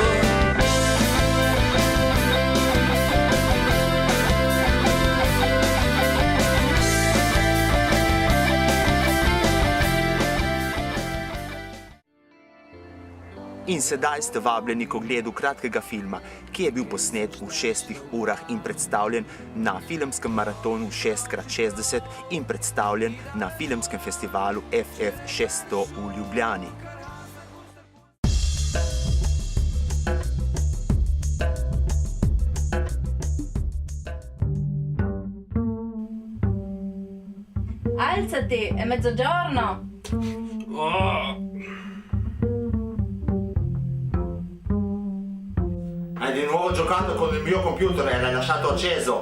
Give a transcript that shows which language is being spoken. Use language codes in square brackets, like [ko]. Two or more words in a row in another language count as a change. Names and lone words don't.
[sl] In sedaj ste vabljeni k ogledu kratkega filma, ki je bil posnet v 6 urah in predstavljen na filmskem maratonu 6x60 in predstavljen na filmskem festivalu FF 600 v Ljubljani. [it] Alzati, è mezzogiorno! Hai di nuovo giocato con il mio computer e l'hai lasciato acceso.